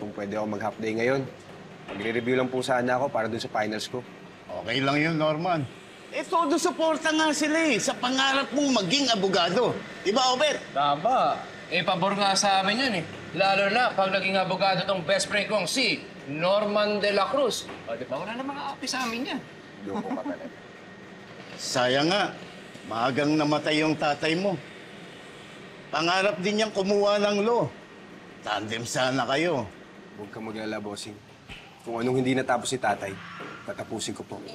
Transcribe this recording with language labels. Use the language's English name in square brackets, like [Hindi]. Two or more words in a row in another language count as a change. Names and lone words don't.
[Filipino] kung pwede ako mag- [English] half day [Filipino] ngayon. Magre-review lang po sana ako para dun sa finals ko. Okay lang yun, Norman. Eh, todo suporta nga sila sa pangarap mong maging abogado. Di ba, Obet? Tama. Eh, pabor nga sa amin yun Lalo na pag naging abogado tong [English] best friend [Filipino] kong si Norman de la Cruz. O, di ba? Wala na mga api sa amin yan. Loko ka talaga. Sayang nga. Maagang namatay yung tatay mo. Pangarap din niyang kumuha ng law. Tandem sana kayo. Huwag kang maglala, bossing. Kung anong hindi natapos si tatay, tatapusin ko po.